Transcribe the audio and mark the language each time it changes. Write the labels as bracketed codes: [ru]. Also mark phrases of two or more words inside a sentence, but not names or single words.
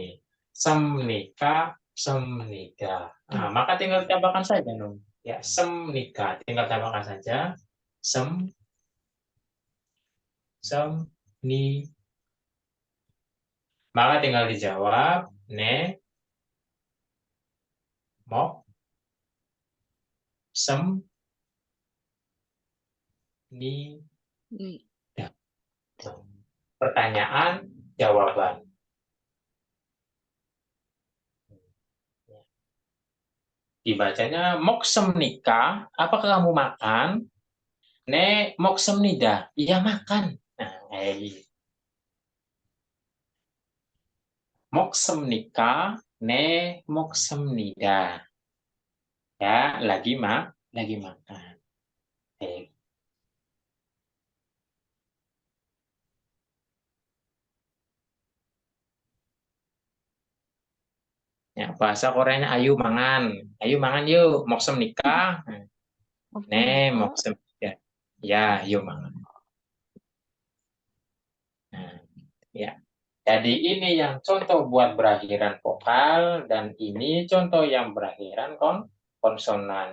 [ko] 습니까, 습니다. [id] Nah, maka tinggal tambahkan saja, Nung. Ya, semnika. Tinggal tambahkan saja. [ko] 습, 니. [id] Maka tinggal dijawab, ne, [ko] 먹, 습, 니, 다. [id] Pertanyaan, jawaban. Dibacanya [ko] 먹습니까, [id] apakah kamu makan? [ko] 네 먹습니다, [id] iya makan. Nah, kayak gitu. [ko] 먹습니까, 네 먹습니다. [id] Ya, lagi makan. Eh, ya, bahasa Koreanya [jv] ayu mangan yuk, [ko] 먹습니까. 네 먹습니다. Ya, [jv] yuk mangan. [id] Nah, ya. Jadi ini yang contoh buat berakhiran vokal dan ini contoh yang berakhiran konsonan.